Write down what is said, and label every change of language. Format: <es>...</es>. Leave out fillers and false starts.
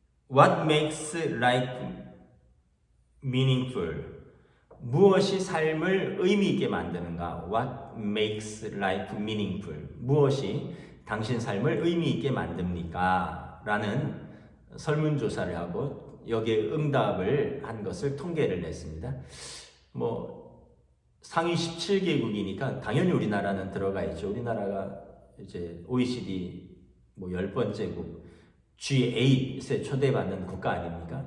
<en>What makes life meaningful?</en> <ko>무엇이 삶을 의미 있게 만드는가?</ko> <en>What makes life meaningful?</en> <ko>무엇이 당신 삶을 의미 있게 만듭니까? 라는 설문조사를 하고 여기에 응답을 한 것을 통계를 냈습니다. 상위 17개국이니까 당연히 우리나라는 들어가 있죠. 우리나라가 이제 OECD 10번째국 G8에 초대받는 국가 아닙니까?</ko>